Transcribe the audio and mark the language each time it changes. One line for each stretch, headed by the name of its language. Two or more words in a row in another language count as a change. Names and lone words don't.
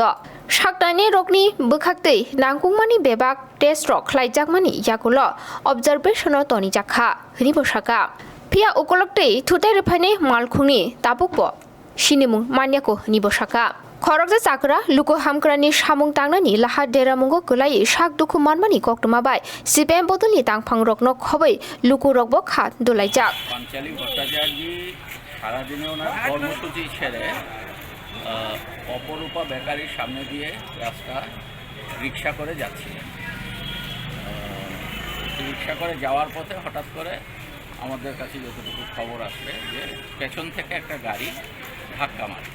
Kok Borok: साकटानि रकनि बोखाक्तै नांगुमानि बेबाक टेस्ट रक खलायजाकमानि याकुल अबजारभेशनाव तनि जाखा हनि बसाका फिया उकलक्तै थुतै रेफायनाय मालखुंनि ताबुकबो सिनिमुं मान्याको हनि बसाका खरकजा चाकरा लुकु हामग्रानि सामुं तांनानि लाहा देरा मुंगो गलायै साक दुखु मानमानि कक्टमा बाय सीपीएम बदलनि तांफां रकनो खबै लुकु रकबो खात दोलायजाक
Bangla: পাঞ্চালী ভট্টাচার্য সারা দিনে ওনার কর্মসূচি ছেড়ে অপরূপা বেকারির সামনে দিয়ে রাস্তা রিক্সা করে যাচ্ছিলেন। রিক্সা করে যাওয়ার পথে হঠাৎ করে আমাদের কাছে যতটুকু খবর আসলে যে পেছন থেকে একটা গাড়ি ধাক্কা মারে।